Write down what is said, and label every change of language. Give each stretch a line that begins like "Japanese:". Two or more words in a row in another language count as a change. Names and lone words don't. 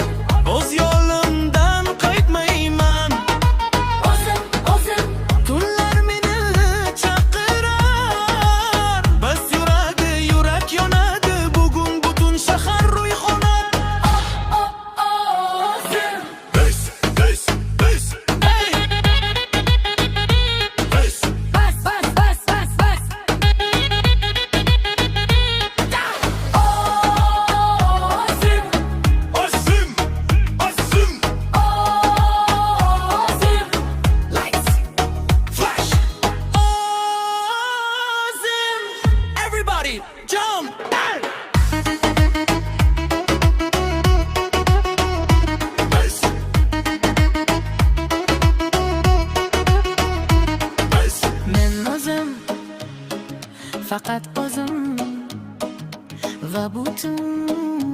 Uzbek: O'z yo'limdan qaytmayman. o'zim, o'zim. Tunlar meni chaqirar, bas yuradi, yurak yonadi. Bugun butun shahar ro'yxonar. O'zim.
English: Bass, bass, bass. Hey! Bass. Bas, bas, bas, bas, bas.
Uzbek: O'zim, Osim, osim. o'zim.
English: Lights, flash. Osim. Everybody, jump. Hey! Bass. Bass.
Uzbek: Men o'zim, faqat o'zim va butun